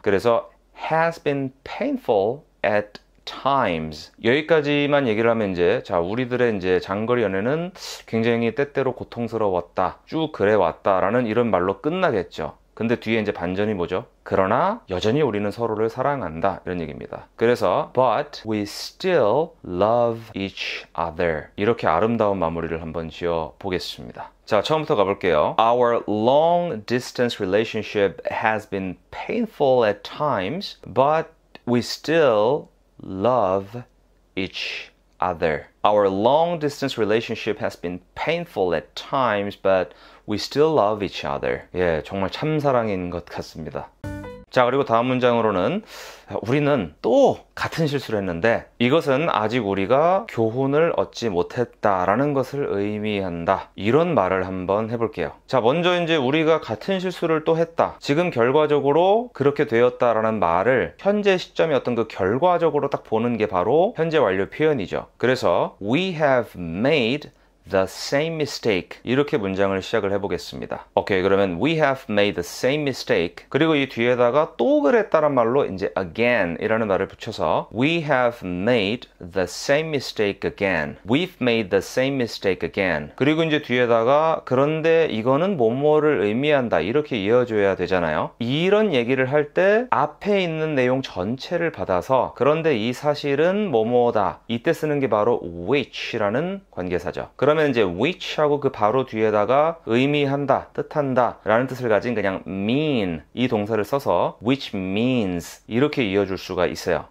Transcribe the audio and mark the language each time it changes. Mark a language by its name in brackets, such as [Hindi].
[Korean] 그래서 [English] has been painful at times [Korean] 여기까지만 얘기를 하면 이제 자, 우리들의 이제 장거리 연애는 굉장히 때때로 고통스러웠다 쭉 그래 왔다라는 이런 말로 끝나겠죠. 근데 뒤에 이제 반전이 뭐죠? 그러나 여전히 우리는 서로를 사랑한다 이런 얘기입니다. 그래서 [English] but we still love each other [Korean] 이렇게 아름다운 마무리를 한번 지어 보겠습니다. 자, 처음부터 가볼게요. [English] Our long distance relationship has been painful at times, but we still love each other. Our long distance relationship has been painful at times, but we still love each other. [Korean] 정말 참사랑인 것 같습니다. 자, 그리고 다음 문장으로는 우리는 또 같은 실수를 했는데 이것은 아직 우리가 교훈을 얻지 못했다라는 것을 의미한다. 이런 말을 한번 해볼게요. 자, 먼저 이제 우리가 같은 실수를 또 했다. 지금 결과적으로 그렇게 되었다라는 말을 현재 시점의 어떤 그 결과적으로 딱 보는 게 바로 현재 완료 표현이죠. 그래서 [English] we have made the same mistake [Korean] 이렇게 문장을 시작을 해보겠습니다. 오케이, 그러면 [English] we have made the same mistake [Korean] 그리고 이 뒤에다가 또 그랬다는 말로 이제 again 이라는 말을 붙여서 [English] we have made the same mistake again. We've made the same mistake again. [Korean] 그리고 이제 뒤에다가 그런데 이거는 뭐뭐를 의미한다 이렇게 이어줘야 되잖아요. 이런 얘기를 할 때 앞에 있는 내용 전체를 받아서 그런데 이 사실은 뭐뭐다 이때 쓰는 게 바로 which라는 관계사죠. 그러면 이제 which하고 그 바로 뒤에다가 의미한다, 뜻한다 라는 뜻을 가진 그냥 mean 이 동사를 써서 [English] which means [Korean] 이렇게 이어줄 수가 있어요.